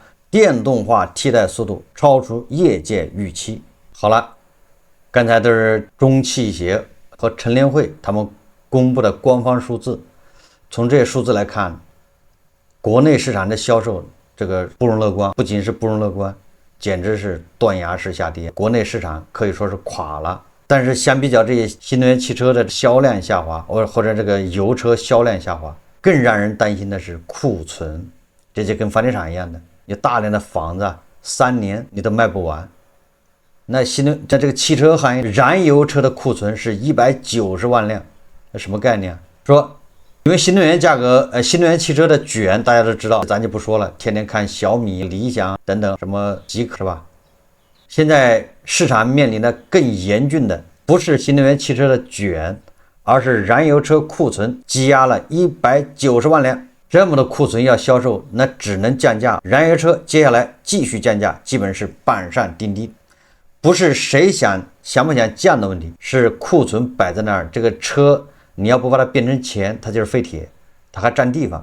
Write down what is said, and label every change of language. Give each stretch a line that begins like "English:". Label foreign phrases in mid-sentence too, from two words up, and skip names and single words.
Chinese: 電動化替代速度超出業界預期。好了，剛才都是中汽協和乘聯會他們公布的官方數字。從這些數字來看，國內市場的銷售這個不容樂觀，不僅是不容樂觀，簡直是斷崖式下跌。国內市场可以說是垮了。但是相比较这些新能源汽车的銷量下滑，或者這個油車銷量下滑，更讓人擔心的是庫存。這就跟房地產一樣的，有大量的房子3年你都賣不完。那在這個汽車行業，燃油車的庫存是190萬輛，那什麼概念？說因為新能源價格，新能源汽车的卷大家都知道，咱就不說了，天天看小米、理想等等什麼极客是吧？現在市場面臨的更嚴峻的不是新能源汽車的卷，而是燃油車庫存積壓了190萬輛。這麼多庫存要銷售，那只能降價。燃油車接下來繼續降價，基本是板上釘釘。不是誰想不想降的問題，是庫存擺在那兒，這個車你要不把它變成錢，它就是廢鐵，它還佔地方。